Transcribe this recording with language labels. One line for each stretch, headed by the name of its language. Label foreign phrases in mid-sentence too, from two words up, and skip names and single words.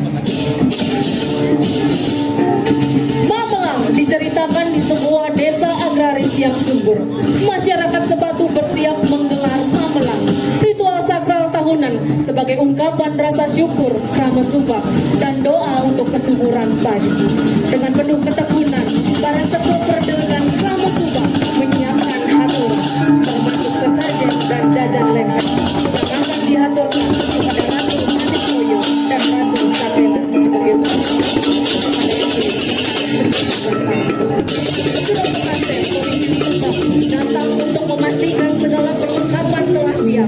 Indonesian: Mamelang diceritakan di sebuah desa agraris yang subur. Masyarakat Sebatu bersiap menggelar Mamelang, ritual sakral tahunan sebagai ungkapan rasa syukur, krama subak, dan doa untuk kesuburan padi. Dengan penuh ketekunan, para sepuh perdegan krama subak menyiapkan haturan, termasuk sesajen dan jajan lempeng yang akan dihaturkan kepada Ratu Manikoyo dan Ratu Sapela sebagai wujud kepada Kedua pengantin pemimpin subak datang untuk memastikan segala perlengkapan telah siap.